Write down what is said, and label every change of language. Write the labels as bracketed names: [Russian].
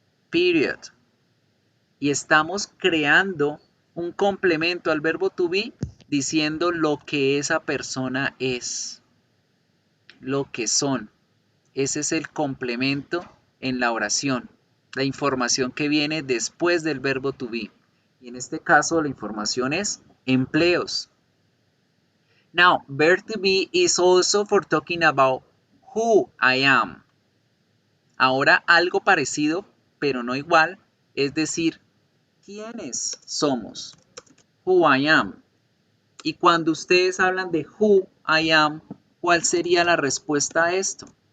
[Spanish] Period. Y estamos creando un complemento al verbo to be diciendo lo que esa persona es. Lo que son. Ese es el complemento en la oración. La información que viene después del verbo to be. Y en este caso la información es empleos. [English] Now, verb to be is also for talking about who I am. [Spanish] Ahora algo parecido, pero no igual, es decir, quiénes somos. [English] Who I am. [Spanish] Y cuando ustedes hablan de who I am, ¿cuál sería la respuesta a esto?